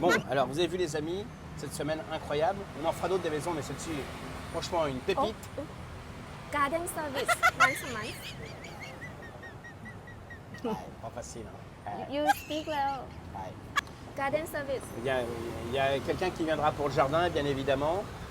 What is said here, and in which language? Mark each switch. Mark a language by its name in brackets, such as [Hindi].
[French] Bon, alors vous avez vu les amis, cette semaine incroyable. On en fera d'autres des maisons, mais celle-ci, franchement, une Oh, pépite. oh. [English] Garden service once a month. [French] Pas facile. Hein. [English] You speak well. [French] Ouais. [English] Garden service. [French] Il y a quelqu'un qui viendra pour le jardin, bien évidemment.